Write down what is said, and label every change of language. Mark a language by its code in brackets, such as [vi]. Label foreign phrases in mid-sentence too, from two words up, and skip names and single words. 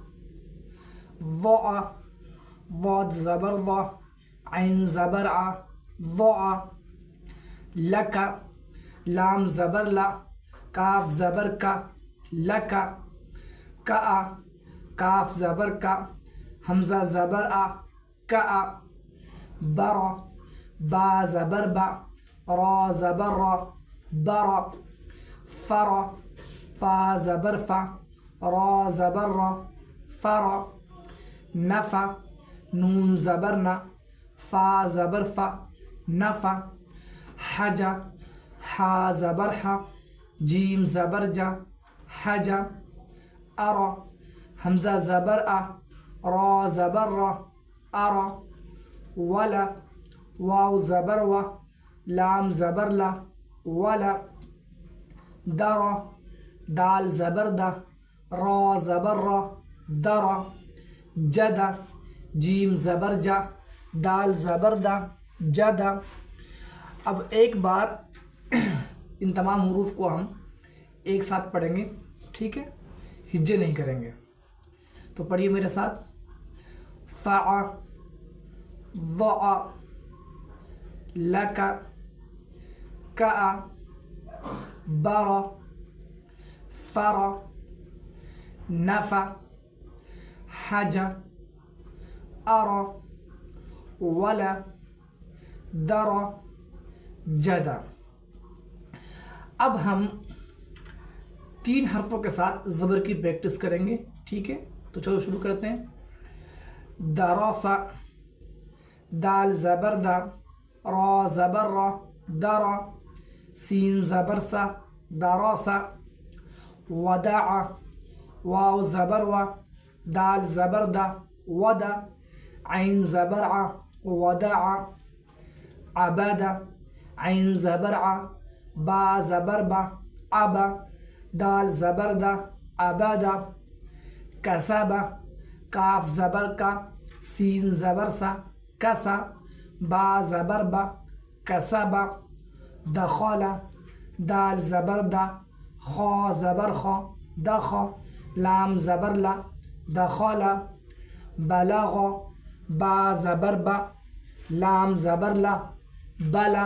[ur] ضع، ضاد زبر ضا، عین زبر ع، ضع. لک، لام زبر لا، کاف زبر کا، لک. کا، کاف زبر کا، حمزہ زبر آ، کا. بر، با زبر با، را زبر را، بر. فر، فا زبر فا، را زبر را، فر. نف، نون زبر نا، فا زبر فا، نف. حج، حا زبر حا، جیم زبر جا، حج. ار، حمزہ زبر آ، را زبر را، ار. ولا، واو زبر و، لام زبر لا، ولا. در، دال زبر دا، را زبر را، در. جد، جیم زبر جا، دال زبر دا، جد. اب ایک بار ان تمام حروف کو ہم ایک ساتھ پڑھیں گے. ٹھیک ہے، ہجے نہیں کریں گے. تو پڑھیے میرے ساتھ. فع، ضع، لک، کا، بر، فر، نف، حج، ار، ولا، در، جد. اب ہم 3 حرفوں کے ساتھ زبر کی پریکٹس کریں گے. ٹھیک ہے، تو چلو شروع کرتے ہیں. درس، دال زبر دا، را زبر را، در. سین زبر سا، درس. ودع، واو زبر و، دال زبر دا، ود. عین زبر ع، ودع. عبد، عین زبر ع، با زبر با، عب. دال زبر دا، عبد. کسب، کاف زبر کا، سین زبر سا، کسا. با زبر با، کسب. دخل، دال زبر دا، خا زبر خا، دخ. لام زبر لا، دخل. بلغ، با زبر با، لام زبر لا، بلا.